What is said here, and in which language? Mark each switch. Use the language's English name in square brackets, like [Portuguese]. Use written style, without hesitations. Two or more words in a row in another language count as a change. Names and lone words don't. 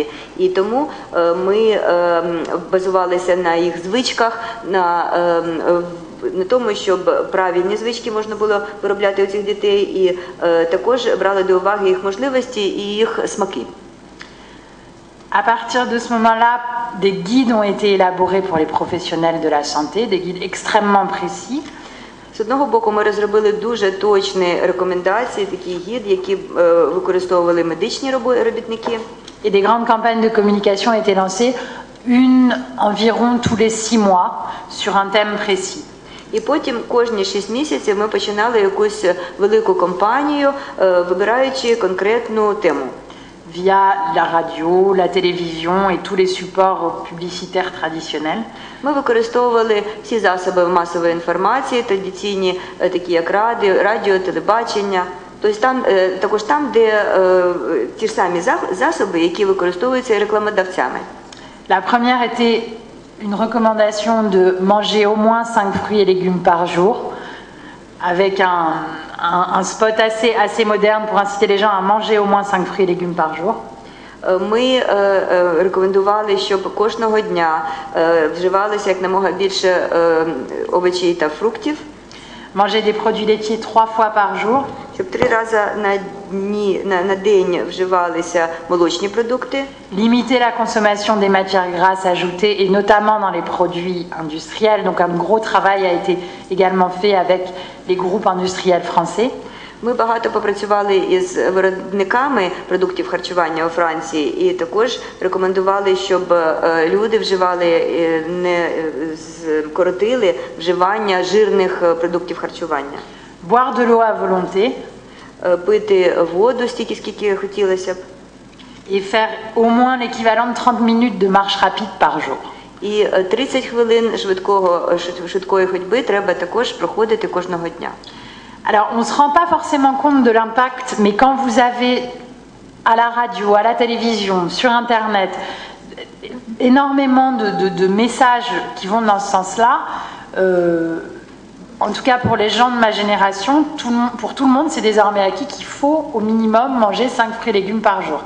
[Ukrainian] І тому ми базувалися на їх звичках, на тому, щоб правильні звички можна було виробляти у цих дітей, і також брали до уваги їх можливості і їх смаки. [French] À partir de ce moment-là, des guides ont été élaborés pour les professionnels de la santé, des guides extrêmement précis. [Ukrainian] З одного боку, ми розробили дуже точні рекомендації, такі гід, які використовували медичні робітники. [French] Et des grandes campagnes de communication étaient lancées, une environ tous les 6 mois, sur un thème précis. [Ukrainian] І потім кожні 6 місяців ми починали якусь велику кампанію, вибираючи конкретну тему. [French] Via la radio, la télévision et tous les supports publicitaires traditionnels. [Ukrainian] Ми використовували всі засоби масової інформації, традиційні, такі як радіо, телебачення. Тобто також там, де ті ж самі засоби, які використовуються рекламодавцями. [French] La première était une recommandation de manger au moins 5 fruits et légumes par jour, avec un spot assez moderne pour inciter les gens à manger au moins 5 fruits et légumes par jour. [Ukrainian] Ми рекомендували, щоб кожного дня вживалося якомога більше овочей та фруктів. [French] Manger des produits laitiers 3 fois par jour. [Ukrainian] Щоб 3 рази на день вживалися молочні продукти. [French] Limiter la consommation des matières grasses ajoutées et notamment dans les produits industriels. Donc un gros travail a été également fait avec les groupes industriels français. [Ukrainian] Ми багато попрацювали із виробниками продуктів харчування у Франції і також рекомендували, щоб люди вживали, не скоротили вживання жирних продуктів харчування. [French] Boire de l'eau à volonté. [Ukrainian] Пити воду стільки, скільки хотілося б. [French] Et faire au moins l'équivalent de 30 minutes de marche rapide par jour. [Ukrainian] І 30 хвилин швидкої ходьби треба також проходити кожного дня. [French] Alors, on ne se rend pas forcément compte de l'impact, mais quand vous avez à la radio, à la télévision, sur Internet, énormément de messages qui vont dans ce sens-là, en tout cas pour les gens de ma génération, pour tout le monde, c'est désormais acquis qu'il faut au minimum manger 5 fruits et légumes par jour.